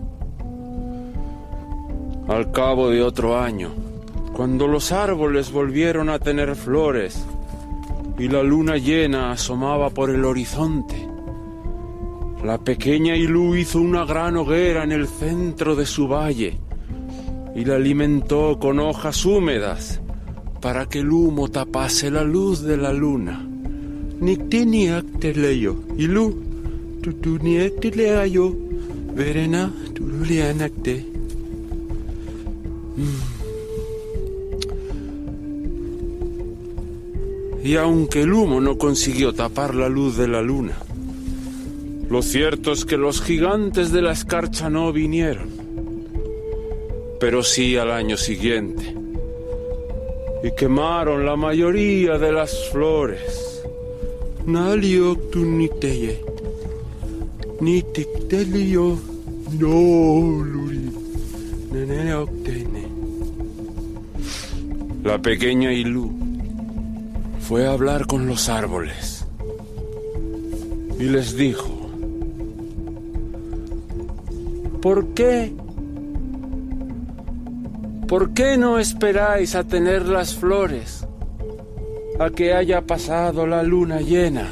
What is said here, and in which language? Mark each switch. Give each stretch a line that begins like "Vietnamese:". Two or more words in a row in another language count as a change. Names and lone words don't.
Spanish: Al cabo de otro año, cuando los árboles volvieron a tener flores y la luna llena asomaba por el horizonte, la pequeña Ilú hizo una gran hoguera en el centro de su valle y la alimentó con hojas húmedas para que el humo tapase la luz de la luna. Niktiniakteleyo, Ilú, tutuniakteleayo, verena turulianakte. Y aunque el humo no consiguió tapar la luz de la luna, lo cierto es que los gigantes de la escarcha no vinieron, pero sí al año siguiente, y quemaron la mayoría de las flores. Nalioktunikteje, nitiktelio, no, luri, neneoktene. La pequeña Ilú fue a hablar con los árboles y les dijo: ¿Por qué? ¿Por qué no esperáis a tener las flores, a que haya pasado la luna llena?